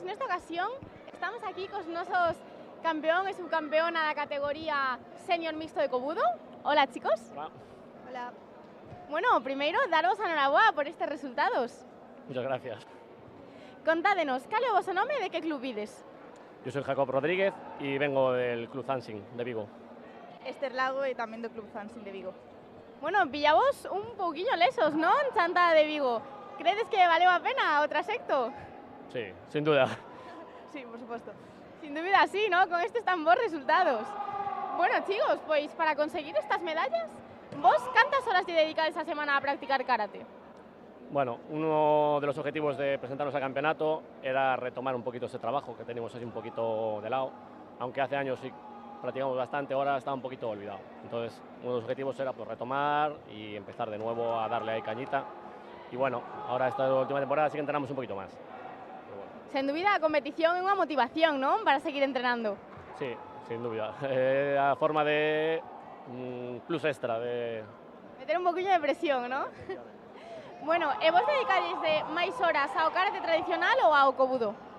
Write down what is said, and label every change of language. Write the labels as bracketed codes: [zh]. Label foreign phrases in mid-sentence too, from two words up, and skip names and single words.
[gl] Nesta ocasión estamos aquí cos nosos campeón e subcampeona da categoría senior mixto de Cobudo. Hola, chicos. Hola. Hola. Bueno, primeiro, daros a enhoraboa por estes resultados. [es] Muchas gracias. [gl] Contádenos, cal é o vosso nome e de que club vides? [es] Yo soy Jacob Rodríguez y vengo del Club Zansing de Vigo. [gl] Ester Lago e tamén do Club Zansing de Vigo. Bueno, pillamos un pouquiño lesos, non? Chantada de Vigo. Credes que valeu a pena o trasecto? [es] Sí, sin duda. Sí, por supuesto. Sin dúbida sí, ¿no? [gl] Con estes tan bons resultados. Bueno, chicos, pois para conseguir estas medallas, vos cantas horas lle dedicades a semana a practicar karate? [es] Bueno, uno de los objetivos de presentarnos al campeonato era retomar un poquito ese trabajo que tenemos así un poquito de lado, aunque hace años sí practicamos bastante, ahora está un poquito olvidado. Entonces, uno de los objetivos era pues, retomar y empezar de nuevo a darle ahí cañita. Y bueno, ahora esta última temporada sí que entrenamos un poquito más. [gl] Sen dúbida, a competición é unha motivación, non? Para seguir entrenando. [es] Sí, sin duda. [gl] A forma de plus extra, [es] de... [gl] Meter un poquinho de presión, non? Bueno, e vos dedicades de máis horas ao karate tradicional ou ao kobudo?